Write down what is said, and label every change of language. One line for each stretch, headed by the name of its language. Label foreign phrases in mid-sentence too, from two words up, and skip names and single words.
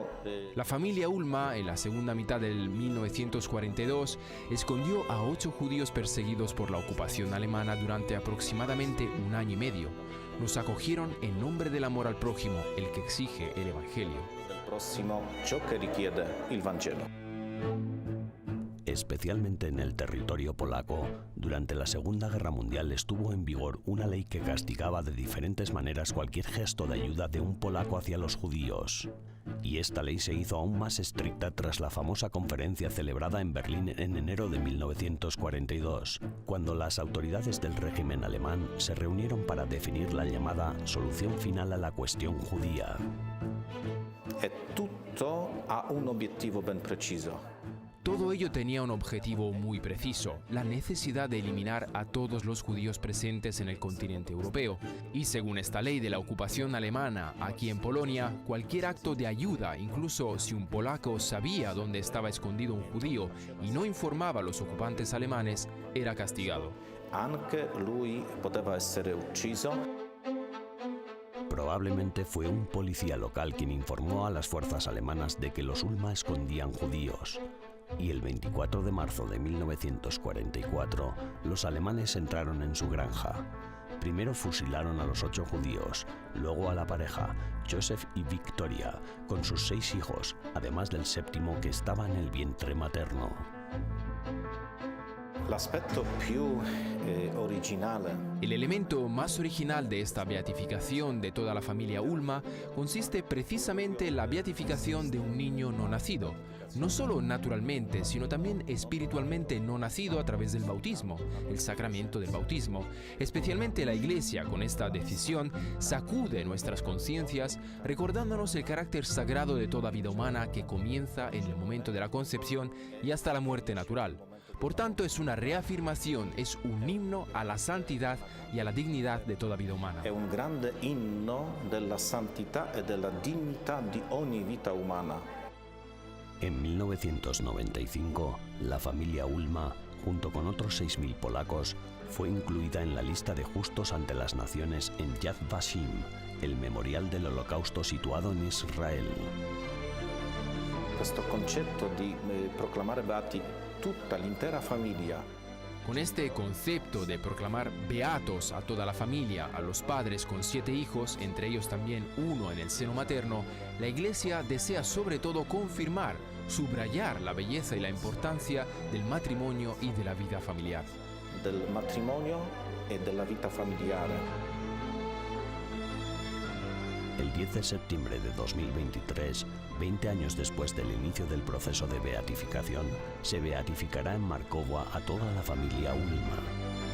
Spanish: La familia Ulma, en la segunda mitad del 1942, escondió a 8 judíos perseguidos por la ocupación alemana durante aproximadamente un año y medio. Nos acogieron en nombre del amor al prójimo, el que exige el Evangelio. Del próximo,
Italian: ciò che richiede il Vangelo.
Spanish: Especialmente en el territorio polaco, durante la Segunda Guerra Mundial estuvo en vigor una ley que castigaba de diferentes maneras cualquier gesto de ayuda de un polaco hacia los judíos. Y esta ley se hizo aún más estricta tras la famosa conferencia celebrada en Berlín en enero de 1942, cuando las autoridades del régimen alemán se reunieron para definir la llamada solución final a la cuestión judía.
Italian: E tutto ha un obiettivo ben preciso.
Spanish: Todo ello tenía un objetivo muy preciso: la necesidad de eliminar a todos los judíos presentes en el continente europeo. Y según esta ley de la ocupación alemana aquí en Polonia, cualquier acto de ayuda, incluso si un polaco sabía dónde estaba escondido un judío y no informaba a los ocupantes alemanes, era castigado.
Italian: Anche lui poteva essere ucciso.
Spanish: Probablemente fue un policía local quien informó a las fuerzas alemanas de que los Ulma escondían judíos. Y el 24 de marzo de 1944, los alemanes entraron en su granja. Primero fusilaron a los 8 judíos, luego a la pareja, Joseph y Victoria, con sus 6 hijos, además del 7º que estaba en el vientre materno.
Italian: L'aspetto più originale.
Spanish: El elemento más original de esta beatificación de toda la familia Ulma consiste precisamente en la beatificación de un niño no nacido, no solo naturalmente, sino también espiritualmente no nacido a través del bautismo, el sacramento del bautismo. Especialmente la Iglesia, con esta decisión, sacude nuestras conciencias, recordándonos el carácter sagrado de toda vida humana que comienza en el momento de la concepción y hasta la muerte natural. Por tanto, es una reafirmación, es un himno a la santidad y a la dignidad de toda vida humana.
Italian: È un grande inno della santità e della dignità di ogni vita umana.
Spanish: En 1995, la familia Ulma, junto con otros 6.000 polacos, fue incluida en la lista de justos ante las naciones en Yad Vashem, el memorial del Holocausto situado en Israel.
Italian: Questo concetto di proclamare beati tutta l'intera famiglia.
Spanish: Con este concepto de proclamar beatos a toda la familia, a los padres con 7 hijos, entre ellos también uno en el seno materno, la Iglesia desea sobre todo confirmar, subrayar la belleza y la importancia del matrimonio y de la vida familiar.
Italian: Del matrimonio e della vita familiare.
Spanish: El 10 de septiembre de 2023, 20 años después del inicio del proceso de beatificación, se beatificará en Markowa a toda la familia Ulma.